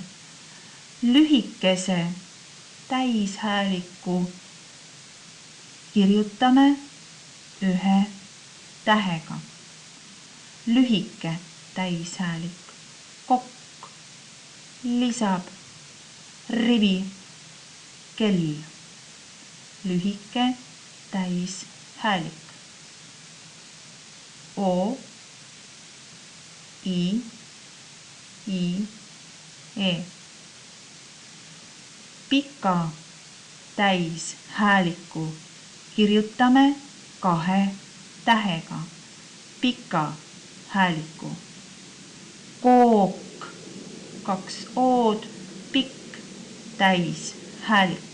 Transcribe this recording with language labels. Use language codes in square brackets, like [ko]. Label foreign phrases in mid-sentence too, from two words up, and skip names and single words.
[et] Lühikese täishääliku kirjutame 1 tähega. Lühike täishäälik, kokk. Lisab rivi, kell. Lühike täishäälik. O, i, e. Pika täishääliku kirjutame 2 tähega. Pika hääliku. Kook, 2 o-d, pikk täishäälik.